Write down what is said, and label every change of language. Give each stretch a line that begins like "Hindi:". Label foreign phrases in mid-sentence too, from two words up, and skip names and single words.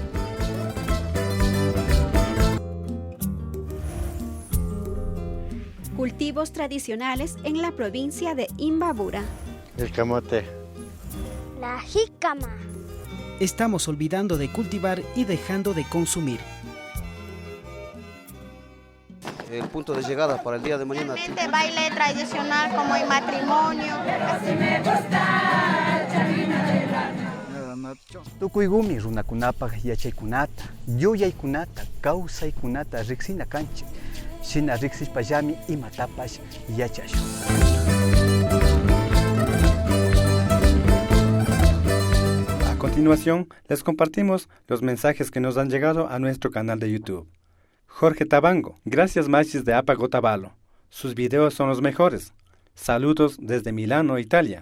Spanish: Cultivos tradicionales en la provincia de Imbabura. El camote. La jícama. Estamos olvidando de cultivar y dejando de consumir. El punto de llegada para el día de mañana. Baile tradicional como el matrimonio.
Quechua: Tukuygumi runakunapaq yachaykunata, yuyaykunata, kawsaykunata riqsina kanchik. Shina riqsishpallami imatapash yachashun.
Spanish: A continuación, les compartimos los mensajes que nos han llegado a nuestro canal de YouTube. Jorge Tabango, gracias machis de Apac Otavalo. Sus videos son los mejores. Saludos desde Milano, Italia.